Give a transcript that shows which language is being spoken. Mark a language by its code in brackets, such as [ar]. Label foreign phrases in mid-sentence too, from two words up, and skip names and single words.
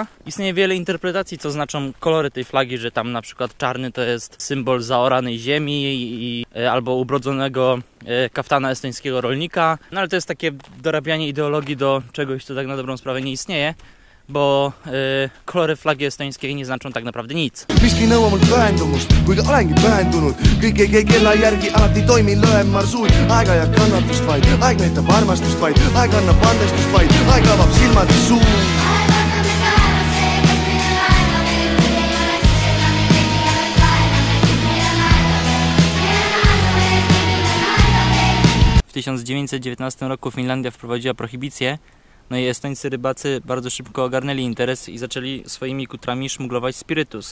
[pl] Istnieje wiele interpretacji, co znaczą kolory tej flagi, że tam na przykład czarny to jest symbol zaoranej ziemi albo ubrodzonego kaftana estońskiego rolnika. No ale to jest takie dorabianie ideologii do czegoś, co tak na dobrą sprawę nie istnieje, bo kolory flagi estońskiej nie znaczą tak naprawdę nic. [et] Miski nõua mult pühendumust, kuigi olengi pühendunud. Kõik ei käi kella järgi, alati toimin löön marsuut. Aeg ajab kannatust vaid, aeg näitab armastust vaid, aeg annab andestust vaid, aeg avab silmad ja suu. [pl] W 1919 roku Finlandia wprowadziła prohibicję, no i estońscy rybacy bardzo szybko ogarnęli interes i zaczęli swoimi kutrami szmuglować spirytus.